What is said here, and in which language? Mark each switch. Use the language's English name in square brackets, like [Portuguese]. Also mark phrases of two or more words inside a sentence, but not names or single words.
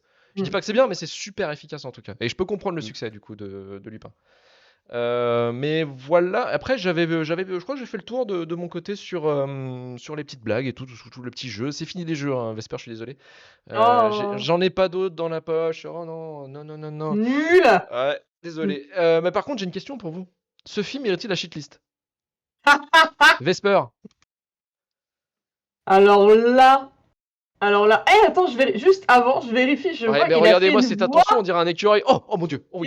[French] Je dis Mm. pas que c'est bien, mais c'est super efficace en tout cas. Et je peux comprendre le Mm. succès du coup de Lupin. Mais voilà. Après, je crois que j'ai fait le tour de mon côté sur les petites blagues et tout le petit jeu. C'est fini les jeux, hein, Vesper, je suis désolé. Oh, J'en ai pas d'autres dans la poche. Oh non, non, non, non, non. nul. Ouais, désolé. Mais par contre, j'ai une question pour vous. Ce film mérite-t-il la shitlist? Vesper. Alors là, attends, juste avant, je vérifie, je Ouais, vois mais qu'il a fait regardez-moi une cette voix. attention, on dirait un écureuil. Oh mon dieu. Oh oui.